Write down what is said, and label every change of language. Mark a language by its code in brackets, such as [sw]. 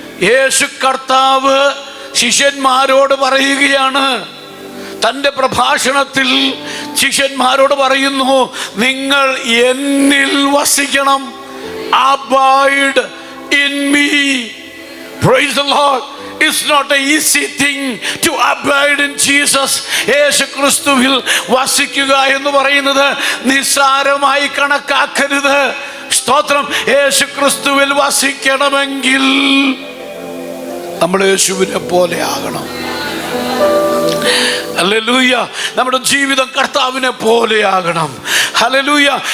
[ml] യേശു കർത്താവ് ശിഷ്യന്മാരോട് പറയുകയാണ്, തൻ്റെ പ്രഭാഷണത്തിൽ ശിഷ്യന്മാരോട് പറയുന്നു, നിങ്ങൾ എന്നിൽ വസിക്കണം. [en] Abide in me. Praise the Lord. It's not an easy thing to abide in Jesus. [ml] യേശു ക്രിസ്തുവിൽ വസിക്കുക എന്ന് പറയുന്നത് നിസ്സാരമായി കണക്കാക്കരുത്. സ്തോത്രം. യേശു ക്രിസ്തുവിൽ വസിക്കണമെങ്കിൽ നമ്മൾ യേശുവിനെ പോലെ ആകണം. ഹല്ലേലൂയ. നമ്മുടെ ജീവിതം കർത്താവിനെ പോലെയാകണം. ഹല്ലേലൂയ.